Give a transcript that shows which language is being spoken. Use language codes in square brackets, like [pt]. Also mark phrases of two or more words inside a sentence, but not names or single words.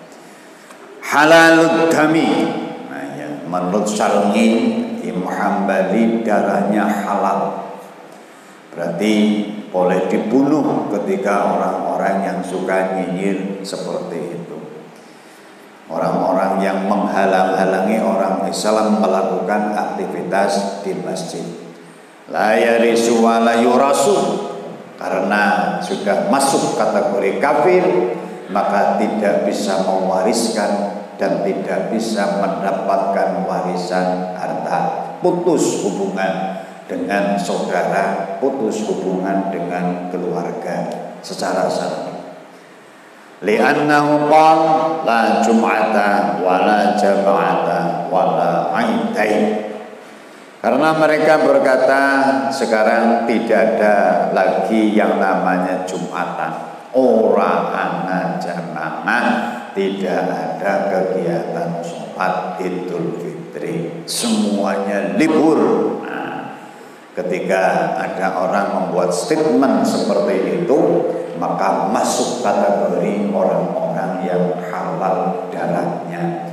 [ar] Halalud dami, [id] nah ya, menurut Syar'i Imam Hambali darahnya halal, berarti boleh dibunuh ketika orang-orang yang suka nyinyir seperti itu. Orang-orang yang menghalang-halangi orang Islam melakukan aktivitas di masjid. [ar] La yarisu wa la yurasu, [id] karena sudah masuk kategori kafir, maka tidak bisa mewariskan dan tidak bisa mendapatkan warisan harta. Putus hubungan dengan saudara, putus hubungan dengan keluarga secara syar'i. [ar] Li'annahu qala la jum'ata wa la jama'ata wa la aidain. [id] Karena mereka berkata sekarang tidak ada lagi yang namanya Jumatan, [jv] ora ana [id] jamaah, tidak ada kegiatan sholat Idul Fitri, semuanya libur. Nah, ketika ada orang membuat statement seperti itu, maka masuk kategori orang-orang yang halal darahnya.